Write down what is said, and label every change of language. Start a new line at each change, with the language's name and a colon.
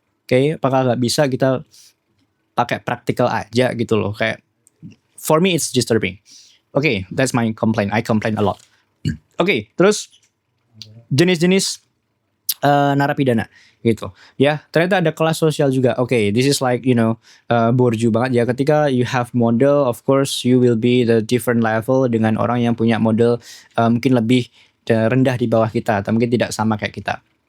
Indonesian: Apakah nggak bisa kita pakai praktikal aja gitu loh?
English: Kayak for me it's disturbing. That's my complaint. I complain a lot.
Indonesian: Terus jenis-jenis narapidana gitu ya, ternyata ada kelas sosial juga.
English: This is like
Indonesian: borju banget ya, ketika
English: you have model, of course you will be the different level
Indonesian: dengan orang yang punya model mungkin lebih rendah di bawah kita, atau mungkin tidak sama kayak kita.